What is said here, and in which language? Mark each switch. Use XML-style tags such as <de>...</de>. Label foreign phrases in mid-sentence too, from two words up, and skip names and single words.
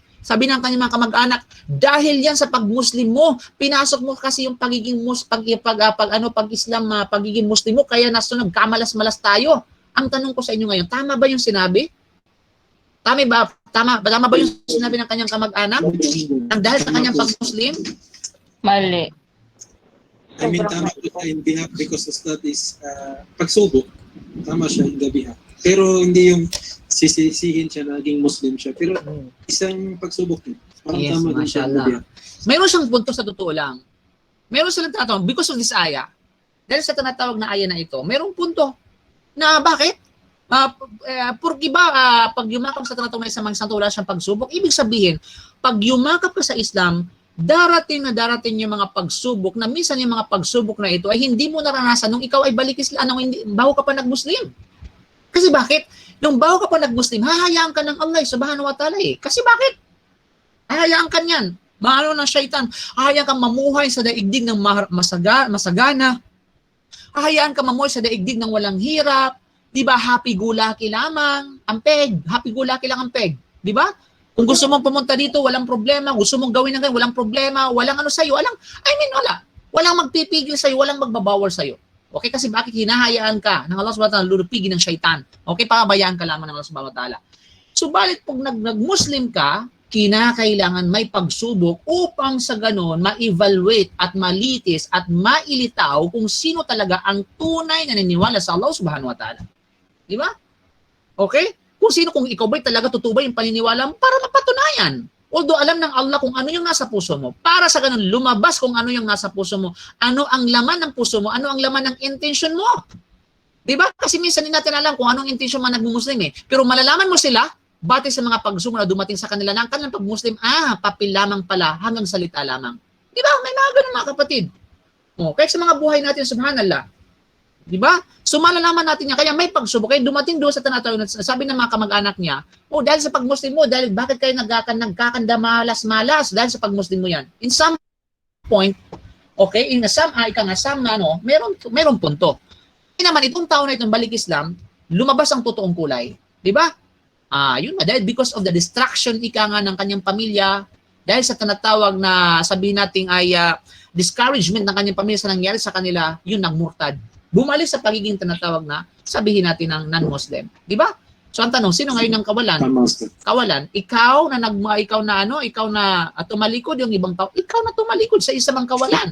<tl>Sabi ng kanyang mga kamag-anak, dahil yan sa pag-Muslim mo, pinasok mo kasi yung pagiging pag-Islam, pagiging Muslim mo, kaya nagkamalas-malas tayo. Ang tanong ko sa inyo ngayon, tama ba yung sinabi? Tama ba yung sinabi ng kanyang kamag-anak? Ang dahil sa kanyang pag-Muslim? Mali.</tl> <en>I mean,</en> <tl>tama po</tl> <en>in behalf because that is</en> <tl>pagsubok. Tama siya</tl> <en>in the behalf.</en> <tl>Pero hindi yung sisisihin siya na naging Muslim siya. Pero isang pagsubok din. Parang Yes, tama din siya</tl> <en>in the behalf.</en> <tl>Mayroon siyang punto sa totoo lang. Mayroon silang tinatawag,</tl> <en>because of this ayah,</en> <tl>dahil sa tinatawag na ayah na ito, mayroong punto na bakit? Porque ba, pag yumakap sa tinatawag na isang santo, wala siyang pagsubok, ibig sabihin, pag yumakap ka sa Islam, darating yung mga pagsubok na minsan yung mga pagsubok na ito ay hindi mo naranasan nung ikaw ay balik Islam, bago ka pa nag-Muslim. Kasi bakit? Nung bago ka pa nag-Muslim, hahayaan ka ng</tl> <ar>الله سبحانه وتعالى</ar> <tl>eh. Kasi bakit? Hahayaan ka niyan. Maano ng syaitan. Hahayaan kang mamuhay sa daigdig ng masagana. Hahayaan ka mamuhay sa daigdig ng walang hirap. Diba? Happy-go-lucky lamang. Ampeg. Happy-go-lucky lang ampeg. Diba? Kung gusto mong pumunta dito, walang problema. Gusto mong gawin ng ganyan, walang problema. Walang sa'yo. wala. Walang magpipigil sa'yo. Walang magbabawal sa'yo. Okay? Kasi bakit hinahayaan ka ng</tl> <ar>الله سبحانه وتعالى,</ar> <tl>lulupigin ng syaitan. Okay? Pababayaan ka lamang ng</tl> <ar>الله سبحانه وتعالى.</ar> <tl>Subalit, pag nag-Muslim ka, kinakailangan may pagsubok upang sa ganon ma-evaluate at malitis at mailitaw kung sino talaga ang tunay na naniniwala sa</tl> <ar>الله سبحانه وتعالى.</ar> <tl>Di ba? Okay? Kung ikaw ba'y talaga tutubay yung paniniwala mo para mapatunayan. Although alam ng Allah kung ano yung nasa puso mo, para sa ganun lumabas kung ano yung nasa puso mo, ano ang laman ng puso mo, ano ang laman ng intention mo. Diba? Kasi minsan hindi natin alam kung anong intention man nag-Muslim eh. Pero malalaman mo sila, batay sa mga pagsumula dumating sa kanila na ang kanilang pag-Muslim, papel lamang pala, hanggang salita lamang. Diba? May mga ganun mga kapatid. Kaya sa mga buhay natin, subhanallah, diba? So malalaman natin niya, kaya may pagsubok. Kaya dumating doon sa tinatawag, sabi ng mga kamag-anak niya, dahil sa pag-Muslim mo, dahil bakit kayo nagkakanda malas-malas dahil sa pag-Muslim mo yan.</tl> <en>In some point,</en> <tl>okay, meron punto. Naman itong tao na itong balik Islam, lumabas ang totoong kulay. Diba? Yun na, dahil</tl> <en>because of the distraction</en> <tl>ng kanyang pamilya, dahil sa tinatawag na sabihin natin ay discouragement ng kanyang pamilya sa nangyari sa kanila, yun nagmurtad. Bumalik sa pagiging tinatawag na sabihin natin ng non-Muslim. Di ba? So ang tanong, sino ngayon ang kawalan? Tama, Ustad. Kawalan, ikaw na tumalikod yung ibang tao, ikaw na tumalikod sa isa mang kawalan.</tl>